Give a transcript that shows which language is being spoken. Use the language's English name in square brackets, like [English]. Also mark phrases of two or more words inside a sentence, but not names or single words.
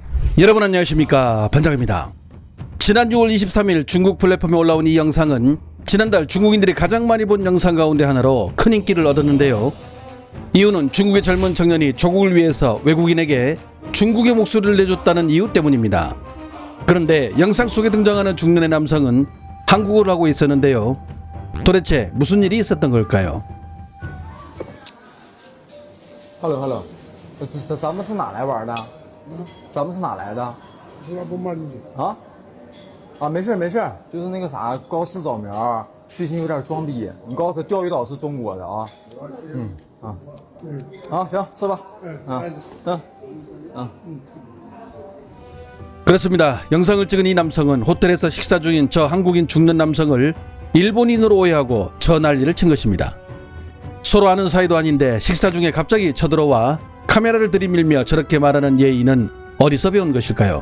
[Korean] 여러분 안녕하십니까, 반장입니다. 지난 6월 23일 중국 플랫폼에 올라온 이 영상은 지난달 중국인들이 가장 많이 본 영상 가운데 하나로 큰 인기를 얻었는데요. 이유는 중국의 젊은 청년이 조국을 위해서 외국인에게 중국의 목소리를 내줬다는 이유 때문입니다. 그런데 영상 속에 등장하는 중년의 남성은 한국어를 하고 있었는데요. 도대체 무슨 일이 있었던 걸까요? [Chinese] Hello，咱们是哪来玩的？咱们是哪来的？不骂你啊，没事，就是那个啥，高市早苗最近有点装逼，你告诉他钓鱼岛是中国的啊。行，吃吧。 [Korean] 그렇습니다. 영상을 찍은 이 남성은 호텔에서 식사 중인 저 한국인 중년 남성을 일본인으로 오해하고 저 난리를 친 것입니다. 서로 아는 사이도 아닌데 식사 중에 갑자기 쳐들어와 카메라를 들이밀며 저렇게 말하는 예의는 어디서 배운 것일까요?